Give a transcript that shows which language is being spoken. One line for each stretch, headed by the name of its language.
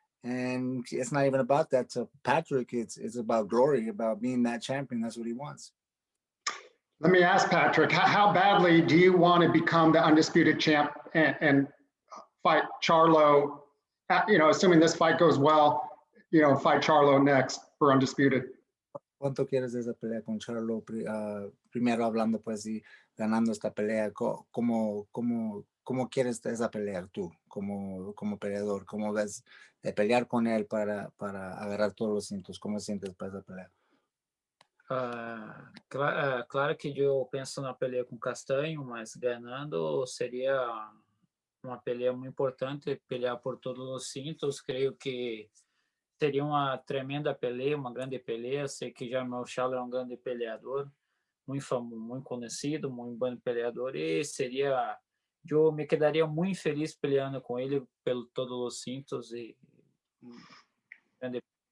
English: And it's not even about that. To Patrick, it's about glory, about being that champion. That's what he wants. Let me ask Patrick, how badly do you want to become the undisputed champ and fight Charlo? You know, assuming this fight goes well, you know, fight Charlo next for undisputed.
Spanish: ¿Cuánto quieres de esa pelea con Charlo? Primero hablando, pues, y ganando esta pelea, ¿cómo quieres esa pelea tú, como peleador? ¿Cómo ves de pelear con él para agarrar todos los cintos? ¿Cómo sientes para esa pelea?
Portuguese: Claro que eu penso na peleia com Castanho, mas ganhando seria uma peleia muito importante, pelear por todos os cintos. Creio que seria uma tremenda peleia, uma grande peleia. Sei que já o Charlo é um grande peleador, muito famoso, muito conhecido, muito bom peleador, e seria, eu me quedaria muito feliz peleando com ele pelo todos os cintos e grande.